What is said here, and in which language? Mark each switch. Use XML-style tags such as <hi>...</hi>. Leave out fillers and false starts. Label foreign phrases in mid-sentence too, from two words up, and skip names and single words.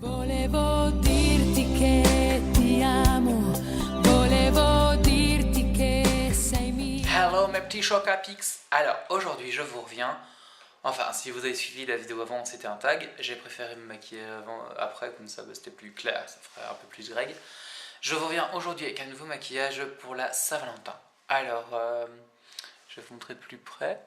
<it>Volevo dirti che ti amo, volevo dirti che sei mia.</it> <fr>Hello mes petits chocs à pics. Alors aujourd'hui je vous reviens. Enfin si vous avez suivi la vidéo avant c'était un tag. J'ai préféré me maquiller avant, après comme ça c'était plus clair, ça ferait un peu plus greg. Je vous reviens aujourd'hui avec un nouveau maquillage pour la Saint-Valentin. Alors je vais vous montrer de plus près.</fr>